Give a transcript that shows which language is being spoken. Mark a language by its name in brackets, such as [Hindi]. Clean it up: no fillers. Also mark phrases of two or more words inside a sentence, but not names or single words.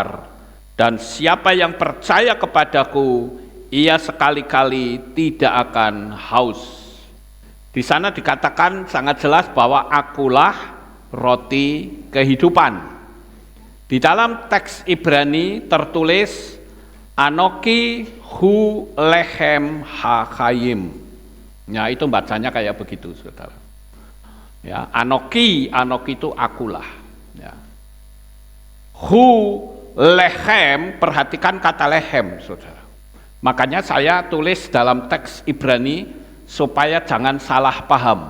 [Indonesian] Dan siapa yang percaya kepadaku, ia sekali-kali tidak akan haus. Di sana dikatakan sangat jelas bahwa akulah roti kehidupan. Di dalam teks Ibrani tertulis [Hebrew] אנכי הוא לחם החיים. [Indonesian] Ya, itu bacanya kayak begitu, saudara. Ya, Anoki itu akulah. Ya. [Hebrew] הוא לחם, [Indonesian] perhatikan kata lechem, saudara. Makanya saya tulis dalam teks Ibrani supaya jangan salah paham.